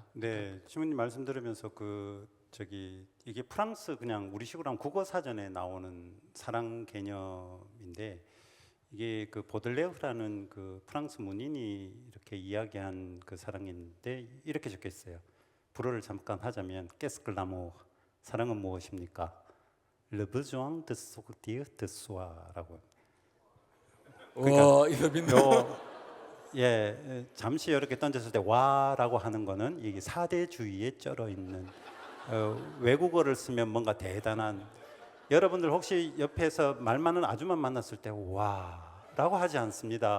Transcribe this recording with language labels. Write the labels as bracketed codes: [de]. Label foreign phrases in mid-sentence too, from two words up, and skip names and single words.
[ko] 네, 신부님 말씀 들으면서 이게 프랑스 그냥 우리식으로 하면 국어 사전에 나오는 사랑 개념인데, 이게 그 보들레르라는 그 프랑스 문인이 이렇게 이야기한 그 사랑인데 이렇게 적혀 있어요. 불어를 잠깐 하자면 [fr] qu'est-ce que l'amour? [ko] 사랑은 무엇입니까? [fr] Le besoin de sortir de soi라고. [ko] 와, 이서빈. 예, 잠시 이렇게 던졌을 때 와라고 하는 거는 이게 사대주의에 쩔어 있는 외국어를 쓰면 뭔가 대단한. 여러분들 혹시 옆에서 말 많은 아줌마 만났을 때 와라고 하지 않습니다.